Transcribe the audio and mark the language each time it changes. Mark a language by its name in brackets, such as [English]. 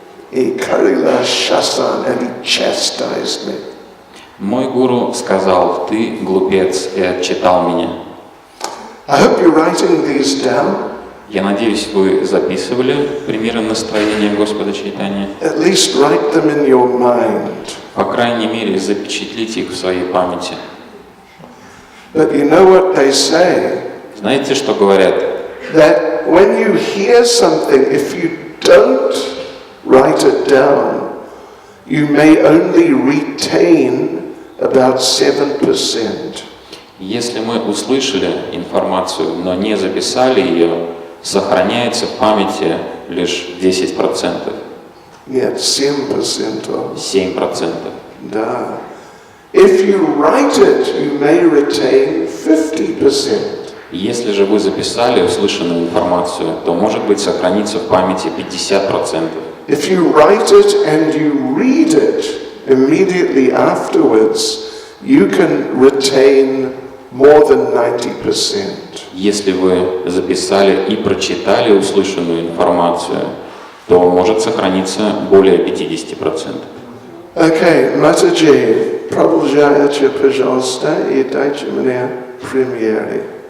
[English] He Karila Shasan, and he chastised me. [Russian] Мой гуру сказал, ты глупец, и отчитал меня. [English] I hope you're writing these down. [Russian] Я надеюсь, вы записывали примеры настроения Господа Чайтаньи. [English] At least write them in your mind. [Russian] По крайней мере, запечатлите их в своей памяти. [English] But you know what they say? [Russian] Знаете, что говорят? [English] That when you hear something, if you don't write it down, you may only retain about 7%. [Russian] Если мы услышали информацию, но не записали ее, сохраняется в памяти лишь 10%. Нет, 7%. 7%. Да. [English] If you write it, you may retain 50%. [Russian] Если же вы записали услышанную информацию, то, может быть, сохранится в памяти 50%. [English] If you write it and you read it immediately afterwards, you can retain more than 90%. [Russian] Если вы записали и прочитали услышанную информацию, то может сохраниться более 50%. Okay, Mataji, продолжайте, пожалуйста, и дайте мне примеры.